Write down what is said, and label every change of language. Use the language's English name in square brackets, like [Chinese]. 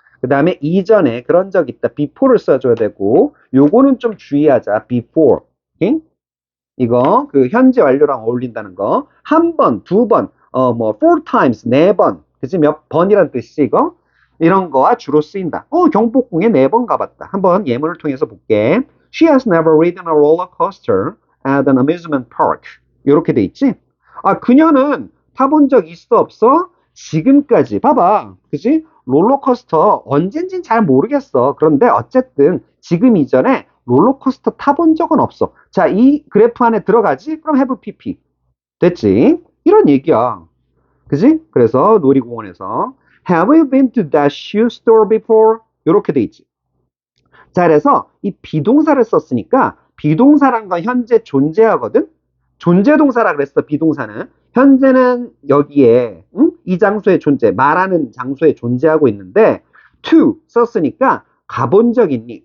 [Korean] 그 다음에 이전에 그런 적 있다. before를 써줘야 되고, 요거는 좀 주의하자. before. 오케이? 이거 그 현재 완료랑 어울린다는 거. 한 번, 두 번, 뭐 [English] four times, [Korean] 네 번. 그치? 몇 번이란 뜻이지 이거? 이런 거와 주로 쓰인다. 경복궁에 네 번 가봤다. 한번 예문을 통해서 볼게. [English] She has never ridden a roller coaster at an amusement park. [Korean] 이렇게 돼 있지? 아, 그녀는 타본 적 있어 없어? 지금까지. 봐봐. 그지? 롤러코스터 언젠진 잘 모르겠어. 그런데 어쨌든 지금 이전에 롤러코스터 타본 적은 없어. 자, 이 그래프 안에 들어가지? 그럼 have pp. 됐지? 이런 얘기야. 그지? 그래서 놀이공원에서 [English] Have you been to that shoe store before? [Korean] 이렇게 돼 있지. 자, 그래서 이 비동사를 썼으니까 비동사란 건 현재 존재하거든? 존재동사라 그랬어, 비동사는. 현재는 여기에, 이 장소에 존재, 말하는 장소에 존재하고 있는데, to 썼으니까 가본 적 있니?